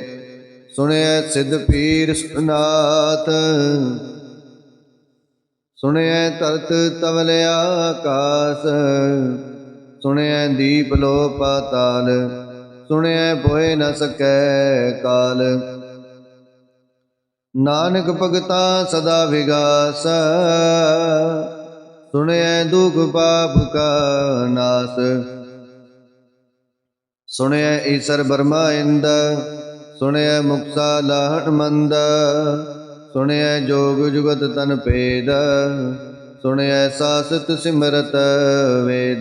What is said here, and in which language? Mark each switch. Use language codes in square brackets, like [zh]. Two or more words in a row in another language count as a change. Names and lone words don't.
[pa] ਸੁਣਿਐ ਸਿੱਧ ਪੀਰ ਨਾਥ ਸੁਣਿਐ ਧਰਤ ਤਵਲ ਆਕਾਸ। ਸੁਣਿਐ ਦੀਪ ਲੋ ਪਾਤਾਲ। ਸੁਣਿਐ ਪੋਹਿ ਨ ਸਕੈ ਕਾਲ। ਨਾਨਕ ਭਗਤਾ ਸਦਾ ਵਿਗਾਸ ਸੁਣਿਐ ਦੁਖ ਪਾਪ ਕਾ ਨਾਸ। ਸੁਣਿਐ ਈਸਰ ਬ੍ਰਹਮਾ ਇੰਦ, ਸੁਣਿਐ ਮੁਕਸਾ ਲਾਹਟ ਮੰਦ, ਸੁਣਿਐ ਜੋਗ ਜੁਗਤ ਤਨ ਭੇਦ, ਸੁਣਿਐ ਸਾਸਤ ਸਿਮਰਤ ਵੇਦ।